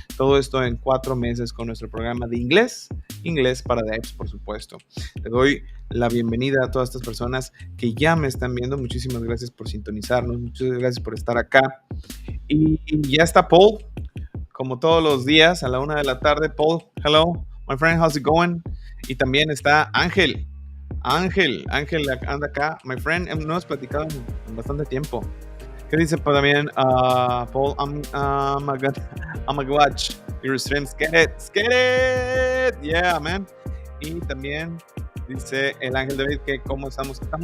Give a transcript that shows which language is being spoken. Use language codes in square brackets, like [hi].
[es] Todo esto en 4 meses con nuestro programa de inglés para devs, por supuesto. Le doy la bienvenida a todas estas personas que ya me están viendo. Muchísimas gracias por sintonizarnos, muchas gracias por estar acá. Y ya está Paul, como todos los días a la 1 de la tarde. [en] Paul, hello, my friend, how's it going? [es] Y también está Ángel anda acá, [en] my friend. [es] No hemos platicado en bastante tiempo. ¿Qué dice también Paul? [en] I'm gonna watch your streams. Get it, yeah, man. [es] Y también dice el Ángel David que cómo estamos.